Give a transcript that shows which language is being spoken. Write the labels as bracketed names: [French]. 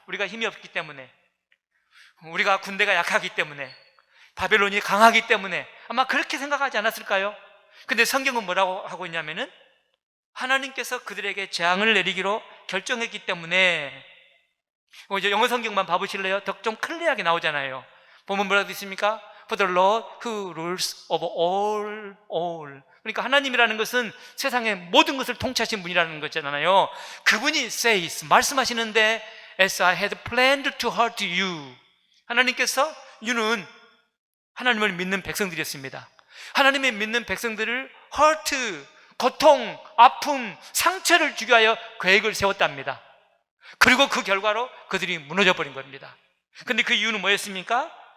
[Korean] 우리가 힘이 없기 때문에, 우리가 군대가 약하기 때문에, 바벨론이 강하기 때문에 아마 그렇게 생각하지 않았을까요? 근데 성경은 뭐라고 하고 있냐면은 하나님께서 그들에게 재앙을 내리기로 결정했기 때문에. 이제 영어 성경만 봐보실래요? 좀 클리어하게 나오잖아요. 보면 뭐라고 있습니까? [English] For the Lord who rules over all. [Korean] 그러니까 하나님이라는 것은 세상의 모든 것을 통치하신 분이라는 거잖아요. 그분이 [English] says, [Korean] 말씀하시는데 [English] As I had planned to hurt you. [Korean] 하나님께서 you는 하나님을 믿는 백성들이었습니다. 하나님의 믿는 백성들을 hurt, 고통, 아픔, 상처를 주기 위하여 계획을 세웠답니다. 그리고 그 결과로 그들이 무너져 버린 겁니다. 근데 그 이유는 뭐였습니까?